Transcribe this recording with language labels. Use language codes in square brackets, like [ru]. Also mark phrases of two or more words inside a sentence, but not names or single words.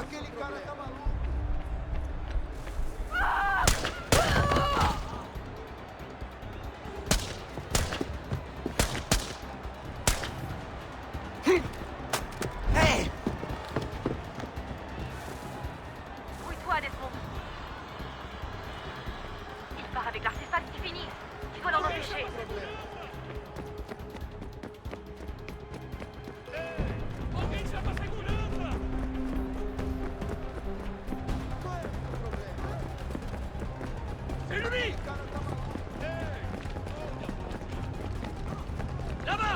[pt] Aquele cara tá maluco. Hey! [fr] Brouille-toi, Desmond. Il part avec l'artefact, c'est fini. Tu dois l'en empêcher. [pt] Alguém chama a segurança! [fr] C'est lui! Là-bas!